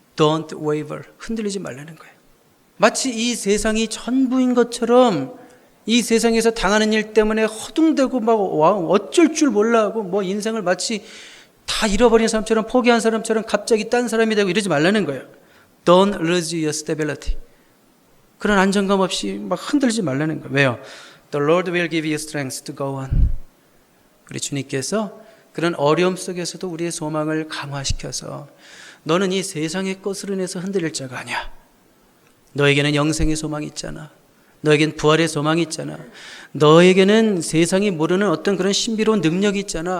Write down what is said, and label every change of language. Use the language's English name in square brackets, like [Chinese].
[English] Don't waver. [Korean] 흔들리지 말라는 거예요. 마치 이 세상이 전부인 것처럼, 이 세상에서 당하는 일 때문에 허둥대고 막 어쩔 줄 몰라 하고 인생을 마치 다 잃어버린 사람처럼, 포기한 사람처럼 갑자기 딴 사람이 되고 이러지 말라는 거예요. [English] Don't lose your stability. [Korean] 그런 안정감 없이 막 흔들지 말라는 거예요. 왜요? [English] The Lord will give you strength to go on. [Korean] 우리 주님께서 그런 어려움 속에서도 우리의 소망을 강화시켜서, 너는 이 세상의 것으로 인해서 흔들릴 자가 아니야. 너에게는 영생의 소망이 있잖아. 너에겐 부활의 소망이 있잖아. 너에게는 세상이 모르는 어떤 그런 신비로운 능력이 있잖아.